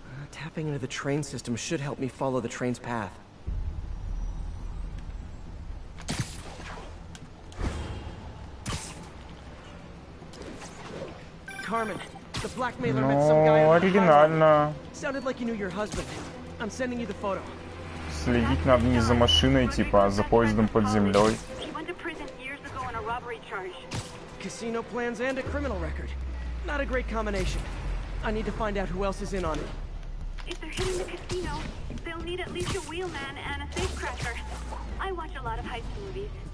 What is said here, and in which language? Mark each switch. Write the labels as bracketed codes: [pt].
[en] Tapping into the train system should help me follow the train's path. Carmen, the blackmailer met some guy on the highway. Sounded like you knew your husband. I'm sending you the photo. [ru] Следить надо не за машиной, типа, а за поездом под землей. [en] He went to prison years ago on a robbery charge. Casino plans and a criminal record. Not a great combination. I need to find out who else is in on it. If they're hitting the casino, they'll need at least a wheelman and a safecracker. I watch a lot of heist movies.